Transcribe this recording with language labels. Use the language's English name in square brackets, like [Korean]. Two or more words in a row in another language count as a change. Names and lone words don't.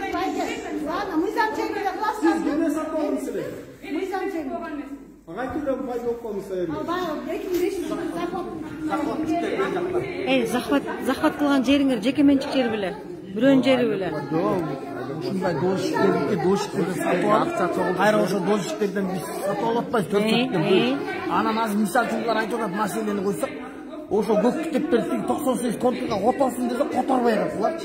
[Kyrgyz] Мыйзам чегинде кыласызбы? Мыйзам чегинде. [Kazakh] жоқ па мысалы? [Kyrgyz] Захват кылган жериңер жеке менчик жер беле? Бирөөнүн жери беле? Ушундай дошиктерди сатып алып, кайра ошо дошиктерден биз сатып алып атпайбыз, төрт-төрттөн бөлүп. Анан азыр мисал үчүн булар айтып атат маселени койсок, ошо көк китептерди 98 контурга которсун десе которбой калат.